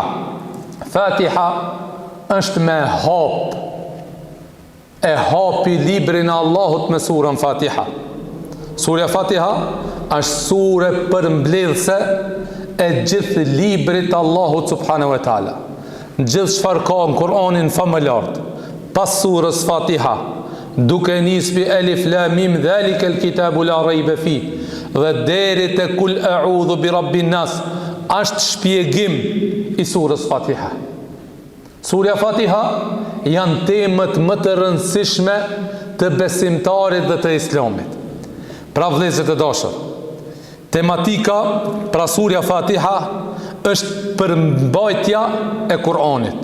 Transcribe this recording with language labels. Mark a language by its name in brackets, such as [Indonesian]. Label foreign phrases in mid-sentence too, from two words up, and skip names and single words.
[Albanian] Fatiha është me hap, e hapi librin e Allahut me surën Fatiha. Surja Fatiha është surë përmbledhse e gjithë librit Allahut [Arabic] سبحانه وتعالى. [Albanian] Gjithë çfarë ka në Kur'anin famëlart, pas surës Fatiha, duke nisbi [Arabic] ألف لام ميم ذلك الكتاب لا ريب في [Albanian] dhe deri te [Arabic] قل أعوذ برب الناس, [Albanian] është shpjegim i surës Fatiha. Surja Fatiha janë temët më të rëndësishme të besimtarit dhe të islamit. Pra vëllezër të dashur, tematika pra surja Fatiha është përmbajtja e Kur'anit.